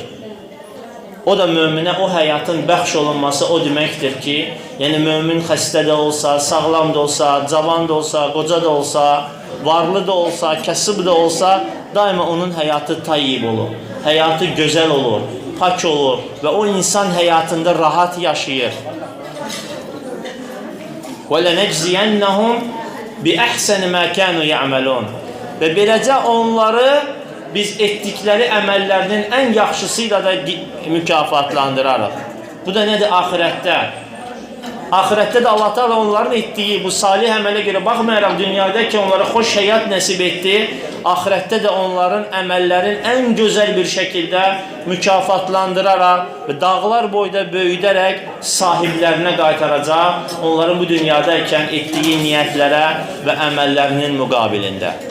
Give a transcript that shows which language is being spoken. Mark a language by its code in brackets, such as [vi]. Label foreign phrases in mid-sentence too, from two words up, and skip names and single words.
[az] O da möminə o həyatın bəxş olunması o deməkdir ki, yəni mömin xəstə də olsa, sağlam da olsa, cavan da olsa, qoca da olsa, varlı da olsa, kasıb da olsa, daima onun həyatı tayyib olur, həyatı gözəl olur, pak olur və o insan həyatında rahat yaşayır. [ar] وَلَنَجْزِيَنَّهُمْ بِأَحْسَنِ مَا كَانُوا يَعْمَلُونَ. [az] Və beləcə onları biz etdikləri əməllərinin ən yaxşısıyla da mükafatlandırarıq. Bu da nədir? Ahirətdə. Ahirətdə də Allah Teala onların etdiyi bu salih əmələ görə baxmayaraq dünyada ki onlara xoş həyat nəsib etdi, ahirətdə də onların əməllərin ən gözəl bir şəkildə mükafatlandıraraq və dağlar boyda böyüdərək sahiblərinə qaytaracaq, onların bu dünyadaykən etdiyi niyyətlərə və əməllərinin müqabilində.